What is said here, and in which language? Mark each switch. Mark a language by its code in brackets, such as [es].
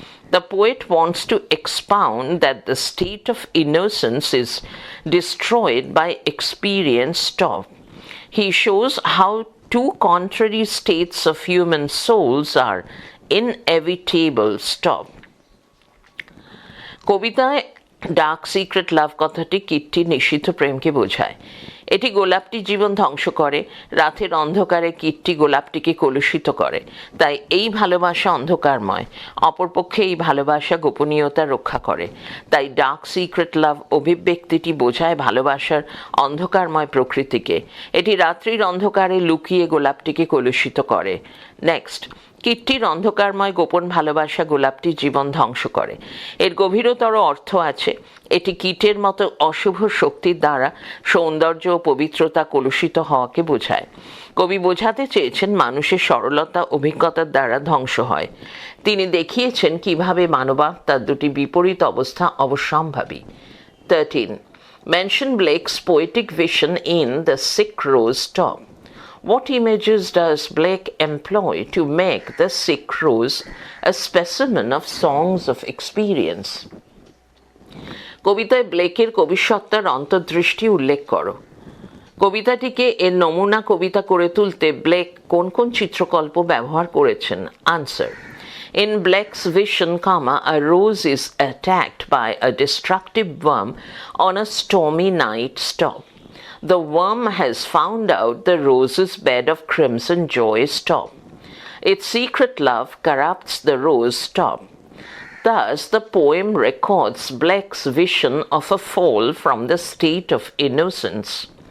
[en] The poet wants to expound that the state of innocence is destroyed by experience. Stop. He shows how two contrary states of human souls are inevitable. Stop. [bn] কবিতায় dark secret লাভ কথাটি Kitty নিষিদ্ধ প্রেমকে বোঝায়। এটি গোলাপটির জীবন ধ্বংস করে। রাতের অন্ধকারে কিট্টি গোলাপটিকে কলুষিত করে। তাই এই ভালোবাসা অন্ধকারময়। অপরপক্ষে এই ভালোবাসা গোপনীয়তা রক্ষা করে। তাই ডার্ক সিক্রেট লাভ অভিব্যক্তিটি বোঝায় ভালোবাসার অন্ধকারময় প্রকৃতিকে। এটি রাত্রির অন্ধকারে লুকিয়ে গোলাপটিকে কলুষিত করে। নেক্সট। কিট্টির অন্ধকারময় গোপন ভালোবাসা গোলাপটির জীবন ধ্বংস করে। এর গভীরতর অর্থ আছে। এটি কীটের মতো অশুভ শক্তির দ্বারা সৌন্দর্য ও পবিত্রতা কলুষিত হওয়াকে বোঝায়। কবি বোঝাতে চেয়েছেন মানুষের সরলতা অভিজ্ঞতার দ্বারা ধ্বংস হয়। তিনি দেখিয়েছেন কিভাবে মানবাত্মার দুটি বিপরীত অবস্থা অবশ্যম্ভাবী। [en] 13. Mention Blake's poetic vision in The Sick Rose. Stop. What images does Blake employ to make the sick rose a specimen of songs of experience? [bn] কবিতায় ব্লেকের কবিসত্তার অন্তর্দৃষ্টি উল্লেখ করো। কবিতাটিকে এর নমুনা কবিতা করে তুলতে ব্লেক কোন কোন চিত্রকল্প ব্যবহার করেছেন? [en] Answer. In Blake's vision, a rose is attacked by a destructive worm on a stormy night. Stop. The worm has found out the rose's bed of crimson joy. Stop. Its secret love corrupts the rose. Stop. Thus, the poem records Blake's vision of a fall from the state of innocence.